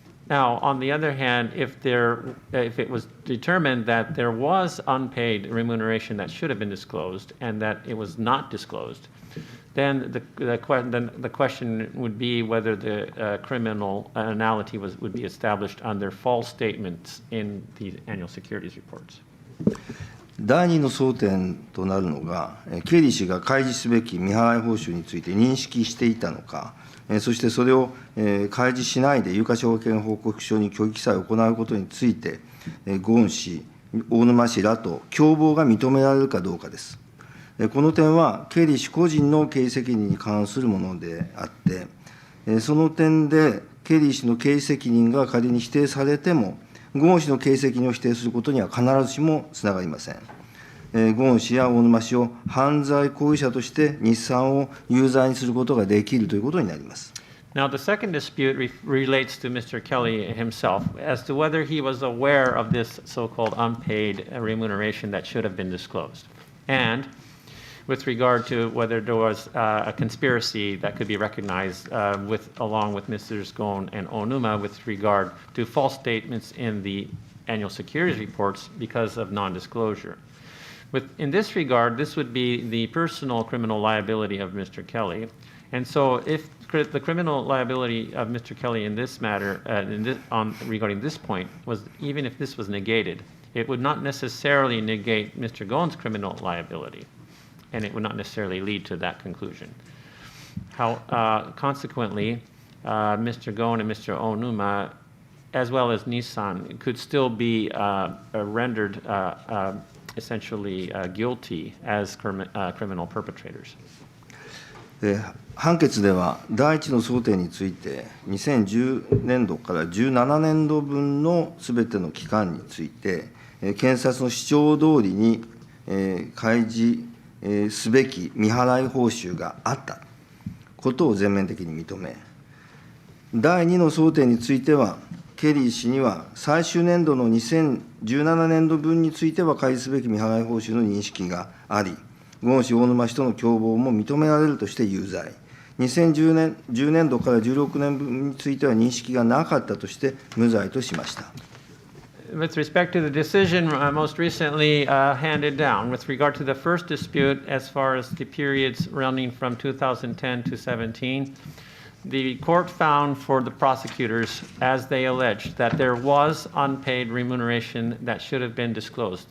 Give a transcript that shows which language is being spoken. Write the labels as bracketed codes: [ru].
[en] Now, on the other hand, if it was determined that there was unpaid remuneration that should have been disclosed and that it was not disclosed, then the question would be whether the criminality would be established under false statements in the annual securities reports. [ja] 第二の争点となるのが、ケリー氏が開示すべき未払い報酬について認識していたのか、そしてそれを開示しないで有価証券報告書に虚偽記載を行うことについて、ゴーン氏、大沼氏らと共謀が認められるかどうかです。この点は、ケリー氏個人の経営責任に関するものであって、その点で、ケリー氏の経営責任が仮に否定されても、ゴーン氏の経営責任を否定することには必ずしもつながりません。ゴーン氏や大沼氏を犯罪行為者として日産を有罪にすることができるということになります。 [en] Now, the second dispute relates to Mr. Kelly himself as to whether he was aware of this so-called unpaid remuneration that should have been disclosed. And with regard to whether there was a conspiracy that could be recognized along with Mrs. Gon and Onuma with regard to false statements in the annual securities reports because of non-disclosure. In this regard, this would be the personal criminal liability of Mr. Kelly. And so if the criminal liability of Mr. Kelly in this matter, regarding this point, was even if this was negated, it would not necessarily negate Mr. Gon's criminal liability, and it would not necessarily lead to that conclusion. Consequently, Mr. Gon and Mr. Onuma, as well as Nissan, could still be rendered essentially guilty as criminal perpetrators. [ja] 判決では、第一の争点について、2010年度から17年度分のすべての期間について、検察の主張通りに開示すべき未払い報酬があったことを全面的に認め、第2の争点については、ケリー氏には最終年度の2017年度分については開示すべき未払い報酬の認識があり、ゴーン氏、大沼氏との共謀も認められるとして有罪、2010年度から16年分については認識がなかったとして無罪としました。 [en] With respect to the decision most recently handed down, with regard to the first dispute, as far as the periods running from 2010 to 17, the court found for the prosecutors, as they alleged, that there was unpaid remuneration that should have been disclosed.